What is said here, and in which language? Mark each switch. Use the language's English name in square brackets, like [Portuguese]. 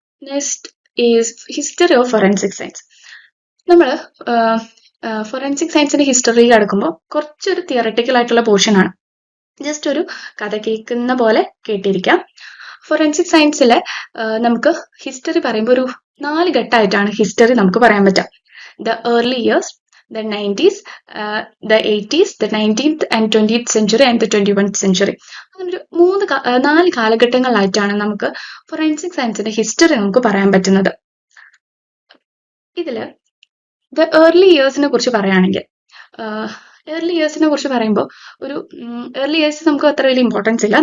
[English] Next is history of forensic science. [Malayalam] നമ്മൾ forensic സയൻസിന്റെ history കിടക്കുമ്പോൾ കുറച്ചൊരു തിയറട്ടിക്കൽ ആയിട്ടുള്ള പോർഷൻ ആണ്. ജസ്റ്റ് ഒരു കഥ കേൾക്കുന്ന പോലെ കേട്ടിരിക്കാം. ഫോറൻസിക് സയൻസിലെ നമുക്ക് ഹിസ്റ്ററി പറയുമ്പോൾ ഒരു 4 ഘട്ടമായിട്ടാണ് ഹിസ്റ്ററി നമുക്ക് പറയാൻ പറ്റുക. [English] The early years, the 90s, the 80s, the 19th and 20th century and the 21st century. [Malayalam] അങ്ങനെ ഒരു 4 കാലഘട്ടങ്ങളിലായിട്ടാണ് നമുക്ക് ഫോറൻസിക് സയൻസിന്റെ ഹിസ്റ്ററി നമുക്ക് പറയാൻ പറ്റുന്നത്. ഇതില് ദ ഏർലി ഇയേഴ്സിനെ കുറിച്ച് പറയുകയാണെങ്കിൽ ഏർലി ഇയേഴ്സിനെ കുറിച്ച് പറയുമ്പോൾ ഒരു ഏർലി ഇയേഴ്സ് നമുക്ക് അത്ര വലിയ ഇമ്പോർട്ടൻസ് ഇല്ല.